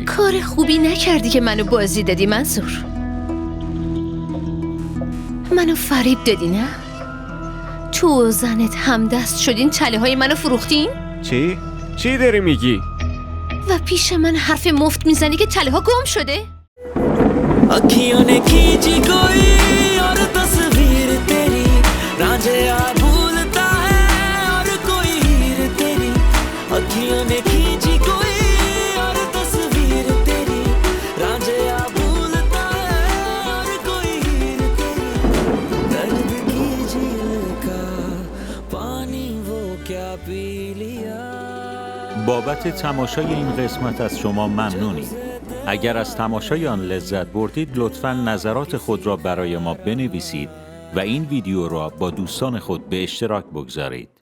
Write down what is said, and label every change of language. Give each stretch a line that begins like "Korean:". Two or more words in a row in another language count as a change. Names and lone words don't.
Persian: کار خوبی نکردی که منو بازی دادی منصور. منو فریب دادی نه؟ تو و زنت همدست شدین تله های منو فروختین؟ چی؟ چی داری میگی؟ و پیش من حرف مفت میزنی که تله ها گم شده؟
Hindi: अखियों ने खींची कोई और तस्वीर तेरी रांझा भूलता है और कोई हीर तेरी अखियों ने खींची कोई और तस्वीर तेरी रांझा भूलता है और कोई हीर तेरी दर्द की झील का पानी वो क्या पी लिया.
Persian: بابت تماشای این قسمت از شما ممنونیم. اگر از تماشای آن لذت بردید لطفاً نظرات خود را برای ما بنویسید و این ویدیو را با دوستان خود به اشتراک بگذارید.